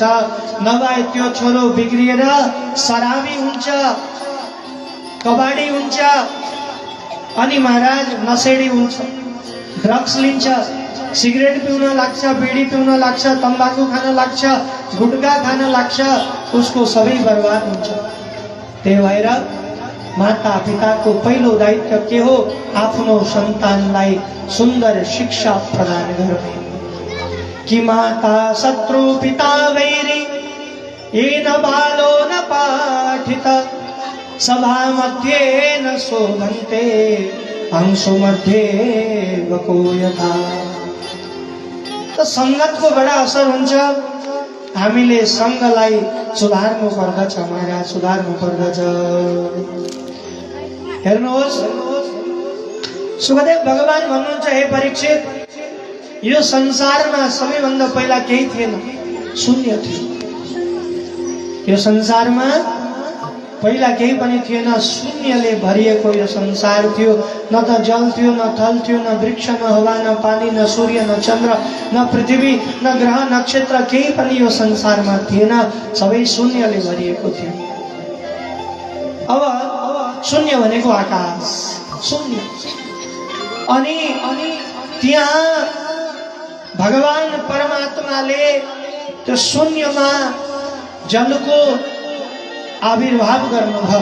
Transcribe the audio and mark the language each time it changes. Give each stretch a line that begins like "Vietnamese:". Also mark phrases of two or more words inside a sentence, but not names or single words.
Nepali: नभए त्यो छोरो बिग्रिएर शराबी हुन्छ, कबाडी हुन्छ, अनि महाराज नशेडी हुन्छ, ड्रग्स लिन्छ, सिगरेट पिउन लाग्छ, बिडी पिउन लाग्छ, तम्बाकू खान लाग्छ, गुटखा खान लाग्छ, उसको सबै बर्बाद हुन्छ। त्यही भएर माता पिताको पहिलो दायित्व के हो? आफ्नो सन्तानलाई सुन्दर शिक्षा प्रदान गर्ने।
Sanskrit: कि माता शत्रु पिता वैरी येन बालो न पाठित सभा मध्ये न शोभन्ते अंशु मध्ये वको यथा।
Nepali: त संगतको बडा असर हुन्छ। हामीले संगलाई सुधार्नु पर्दछ महाराज, सुधार्नु पर्दछ। हेर्नुहोस्, सुखदेव भगवान भन्नुहुन्छ, हे परीक्षित, यो संसारमा सबैभन्दा पहिला केही थिएन, शून्य थियो। यो संसारमा पहिला केही पनि थिएन, शून्यले भरिएको यो संसार थियो। न त जल थियो, न थल थियो, न वृक्ष, न हवा, न पानी, न सूर्य, न चन्द्र, न पृथ्वी, न ग्रह नक्षत्र, केही पनि यो संसारमा थिएन। सबै शून्यले भरिएको थियो। अब शून्य भनेको आकाश, शून्य। अनि त्यहाँ भगवान परमात्माले त्यो शून्यमा जलको आविर्भाव गर्नुभयो।